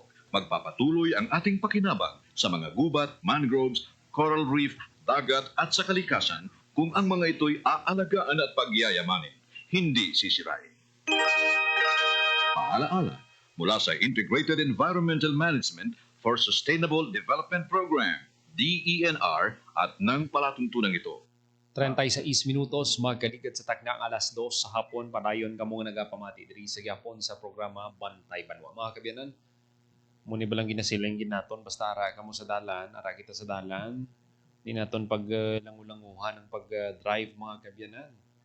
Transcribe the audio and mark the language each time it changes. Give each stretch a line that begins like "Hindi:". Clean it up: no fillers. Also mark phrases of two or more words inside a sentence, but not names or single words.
Filipino: Magpapatuloy ang ating pakinabang sa mga gubat, mangroves, coral reef, dagat at sa kalikasan kung ang mga ito'y aalagaan at pagyayamanin, hindi sisirain. Paalaala mula sa Integrated Environmental Management for Sustainable Development Program, DENR, at ng palatuntunan ito.
Hiligaynon: 36 minutos, magkalikat sa taknang alas 2 sa hapon, padayon ka mong nagapamati diri sa gyapon sa programa Bantay Banwa. Mga kabyanan, muni ba lang ginasilingin naton, basta ara ka mo sa dalan, ara kita sa dalan, di naton paglangulanguhan ng pag-drive mga kabyanan.